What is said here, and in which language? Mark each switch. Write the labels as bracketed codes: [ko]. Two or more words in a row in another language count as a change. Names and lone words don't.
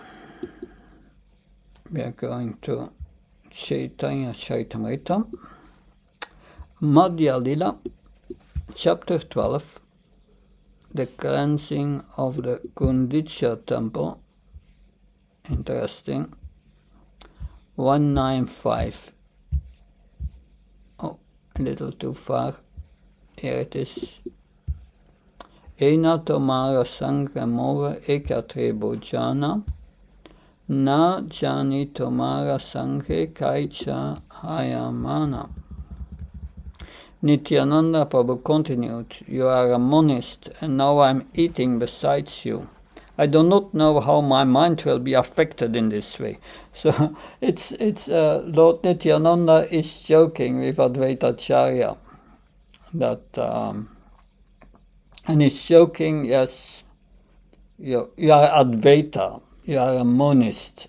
[en] We are going to Chaitanya Charitamrita, Madhya Lila, chapter 12, the cleansing of the Gundicha temple. Interesting. 195. Oh, a little too far. Here it is. [bn] এনা তোমার সঙ্গ মোর একত্রে ভোজন, না জানি তোমার সঙ্গে কৈছে হয় মন. [en] Nityananda Prabhu continued, you are a monist and now I am eating besides you. I do not know how my mind will be affected in this way. So it's Lord Nityananda is joking with Advaita Acharya that and he's joking, yes, you are Advaita, you are a monist.